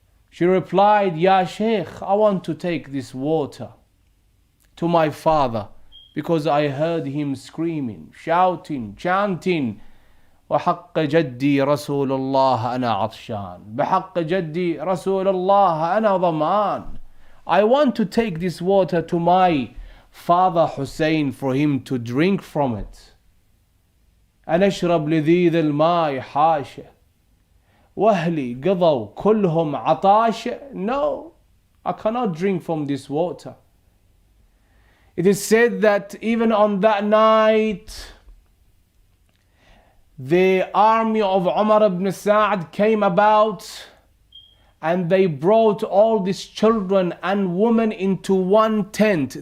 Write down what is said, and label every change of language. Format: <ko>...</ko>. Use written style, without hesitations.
<en>She replied, Ya Sheikh, I want to take this water to my father because I heard him screaming, shouting, chanting,</en> <ar>وحق جدي رسول الله أنا عطشان بحق جدي رسول الله أنا ضمان.</ar> <en>I want to take this water to my father Hussein for him to drink from it.</en> <ar>أنا أشرب لذيذ الماء حاشا وأهلي قضوا كلهم عطاشا.</ar> <en>No, I cannot drink from this water. It is said that even on that night, the army of Umar ibn Sa'd came about and they brought all these children and women into one tent.</en>